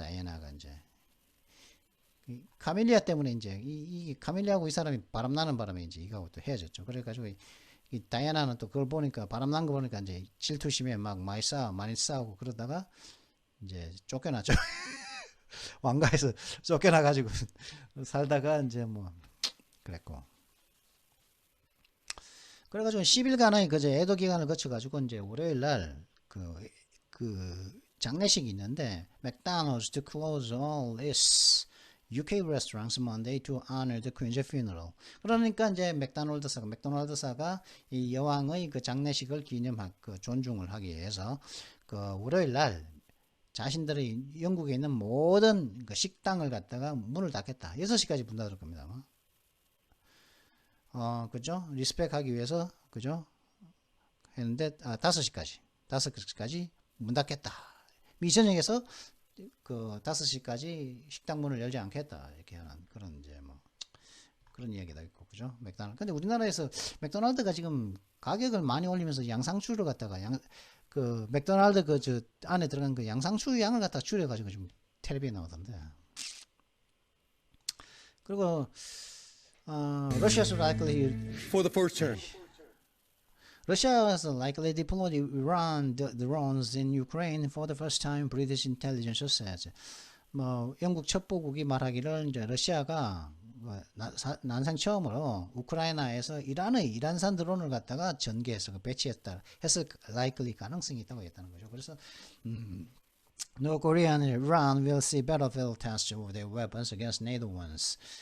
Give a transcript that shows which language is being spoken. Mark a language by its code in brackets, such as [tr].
[ko] 다이애나가 이제 카밀리아 때문에 이제 이 카밀리아하고 이 사람이 바람나는 바람에 이제 이거하고 또 헤어졌죠. 그래가지고 이 다이애나는 또 그걸 보니까 바람난 거 보니까 이제 질투심에 막 많이 싸우고 그러다가 이제 쫓겨났죠. 왕가에서 쫓겨나가지고 살다가 이제 뭐 그랬고. 그래가지고 10일간의 그저 애도 기간을 거쳐가지고 이제 월요일 날 그 장례식이 있는데 [en] McDonald's to close all its UK restaurants Monday to honor the Queen's funeral. [ko] 그러니까 이제 맥도날드사가 이 여왕의 그 장례식을 존중을 하기 위해서 그 월요일 날 자신들의 영국에 있는 모든 그 식당을 갖다가 문을 닫겠다. 6시까지 문 닫을 겁니다. 그죠? 리스펙하기 위해서 그죠? 했는데 5시까지 문 닫겠다. 미션역에서 그 5시까지 식당 문을 열지 않겠다. 이렇게 하는 그런 이제 뭐 그런 이야기도 있고 그죠? 맥도날드. 근데 우리나라에서 맥도날드가 지금 가격을 많이 올리면서 양상추를 갖다가 그 맥도날드 그 저 안에 들어간 그 양상추 양을 갖다가 줄여 가지고 지금 텔레비에 나오던데. 그리고 [en] Russia's likely for the first term. Russia has likely deployed Iran drones in Ukraine for the first time. British intelligence says. [ko] 뭐 영국 첩보국이 말하기를 이제 러시아가 난생 처음으로 우크라이나에서 이란산 드론을 갖다가 전개해서 배치했다 해서 likely 가능성이 있다고 했다는 거죠. 그래서 [en] North Korea and Iran will see battlefield tests of their weapons against NATO ones.